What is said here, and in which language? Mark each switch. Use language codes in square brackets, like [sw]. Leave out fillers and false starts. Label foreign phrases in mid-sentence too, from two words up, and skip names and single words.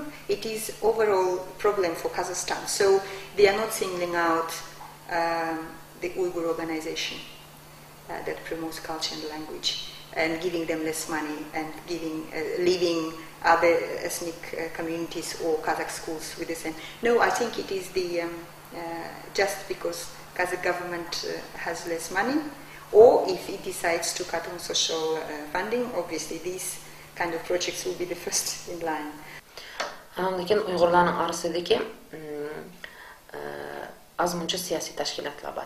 [en] It is overall problem for Kazakhstan. So they are not singling out the Uyghur organization that promotes culture and language and giving them less money and leaving other ethnic communities or Kazakh schools with the same. No, I think it is the just because Kazakh government has less money, or if it decides to cut on social funding, obviously these kind of projects will be the first in line. [ky] Анан кийин уйгурлардын арасындагы аз мынча саясий ташкилатлар бар.